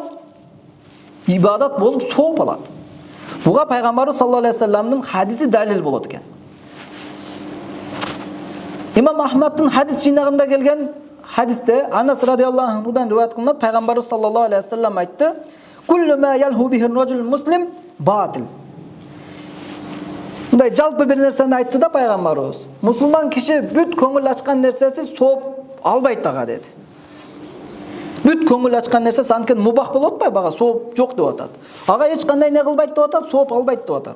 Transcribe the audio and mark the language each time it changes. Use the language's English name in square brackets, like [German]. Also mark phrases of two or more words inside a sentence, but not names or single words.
[Kyrgyz] Ибадат болуп сооп алат. Буга пайгамбарыбыз [Arabic] صلى الله عليه وسلم [Kyrgyz] хадиси далил болот экен. Имам Ахмаддын хадис жыйнагында келген хадисте Анас [Arabic] رضي الله عنه [Kyrgyz] риваят кылынат, пайгамбарыбыз [Arabic] صلى الله عليه وسلم [Kyrgyz] айтты: [Arabic] "كل ما يلهو به الرجل المسلم باطل." [Kyrgyz] Мындай жалпы бир нерсени айтты да пайгамбарыбыз. Мусулман киши бүт көңүл ачкан нерсеси сооп албайт ага деди. Бүт көңүл ачкан нерсе анткени мубах болуп атпайбы, ага сооп жок деп атат. Ага эч кандай не кылбайт деп атат, сооп албайт деп атат.